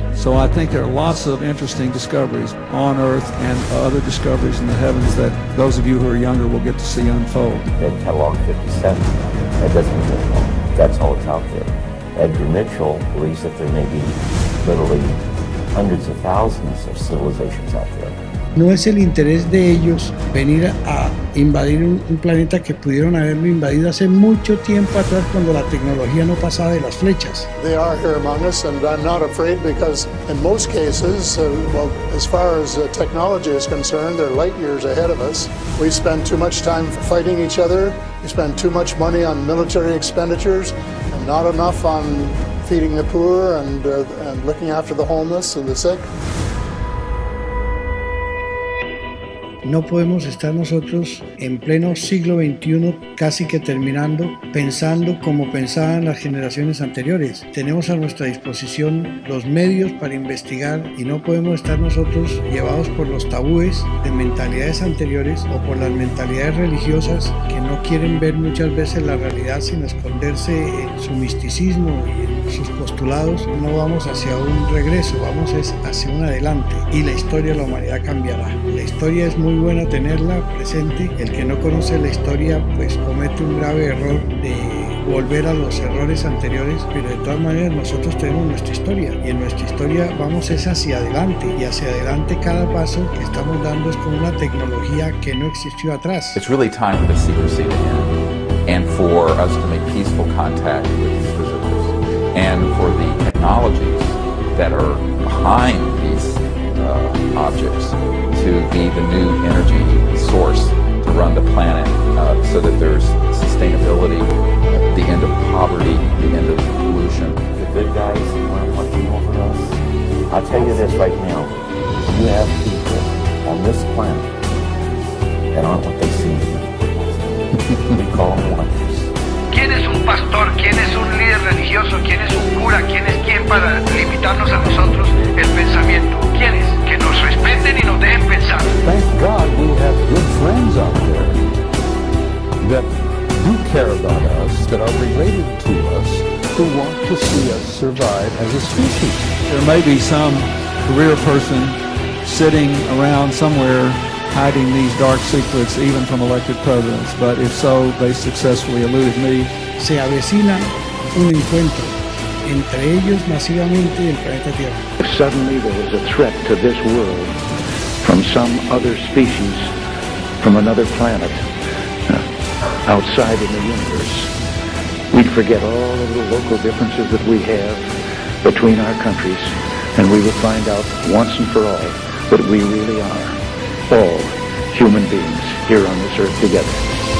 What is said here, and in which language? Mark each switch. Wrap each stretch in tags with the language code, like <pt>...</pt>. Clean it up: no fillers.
<en>So I think there are lots of interesting discoveries on Earth and other discoveries in the heavens that those of you who are younger will get to see unfold. Ed Catalog 57, that doesn't mean that's all that's out there. Edgar Mitchell believes that there may be literally hundreds of thousands of civilizations out there.</en> <es>No es el interés de ellos venir a invadir un planeta que pudieron haberlo invadido hace mucho tiempo atrás cuando la tecnología no pasaba de las flechas.</es> <en>They are here among us, and I'm not afraid because in most cases, well, as far as technology is concerned, they're light years ahead of us. We spend too much time fighting each other. We spend too much money on military expenditures and not enough on feeding the poor and looking after the homeless and the sick.</en> <es>No podemos estar nosotros en pleno siglo XXI, casi que terminando, pensando como pensaban las generaciones anteriores. Tenemos a nuestra disposición los medios para investigar y no podemos estar nosotros llevados por los tabúes de mentalidades anteriores o por las mentalidades religiosas que no quieren ver muchas veces la realidad sin esconderse en su misticismo y en sus postulados. No vamos hacia un regreso, vamos hacia un adelante y la historia de la humanidad cambiará. La historia es muy buena tenerla presente. El que no conoce la historia pues comete un grave error de volver a los errores anteriores, pero de todas maneras nosotros tenemos nuestra historia y en nuestra historia vamos es hacia adelante y hacia adelante cada paso que estamos dando es con una tecnología que no existió atrás.</es> <en>It's really time for the secrecy to end and for us to make peaceful contact with these visitors and for the technologies that are behind these objects to be the new energy source to run the planet so that there's sustainability, the end of poverty, the end of pollution. The good guys aren't watching over us. I'll tell you this right now, you have people on this planet that aren't what they seem to be. We call them watchers.</en> <es>¿Quién es un pastor? ¿Quién es un líder religioso? ¿Quién es un cura? ¿Quién es quién para limitarnos a nosotros el pensamiento? ¿Quién es? Que nos respeten y nos dejen pensar.</es> <en>Thank God we have good friends out there that do care about us, that are related to us, who want to see us survive as a species. There may be some career person sitting around somewhere hiding these dark secrets even from elected presidents, but if so, they successfully eluded me.</en> <es>Se avecina un encuentro entre ellos masivamente y el planeta Tierra.</es> <en>If suddenly there was a threat to this world from some other species, from another planet, outside in the universe, we'd forget all of the local differences that we have between our countries, and we would find out once and for all that we really are all human beings here on this earth together.</en>